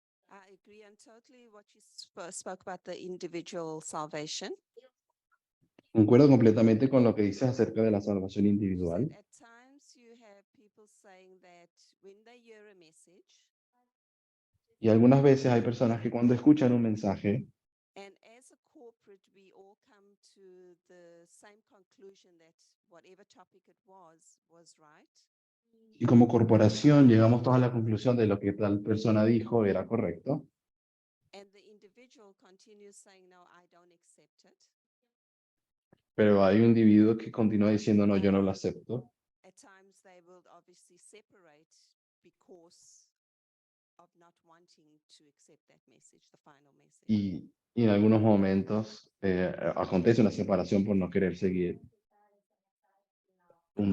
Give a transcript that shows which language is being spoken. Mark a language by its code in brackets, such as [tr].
[en] I agree on totally what you spoke about the individual salvation. [es] Concuerdo completamente con lo que dices acerca de la salvación [en] You [es] individual. [en] said at times you have people saying that when they hear a message, [es] Y algunas veces hay personas que cuando escuchan un mensaje [en] and as a corporate, we all come to the same conclusion that whatever topic it was right. [es] y como corporación llegamos todos a la conclusión de lo que tal persona dijo era correcto, [en] And the individual continues saying, no, I don't accept it. [es] pero hay un individuo que continúa diciendo no, yo no lo acepto. [en] At times they will obviously separate because of not wanting to accept that message, the final message. [es] Y en algunos momentos acontece una separación por no querer seguir un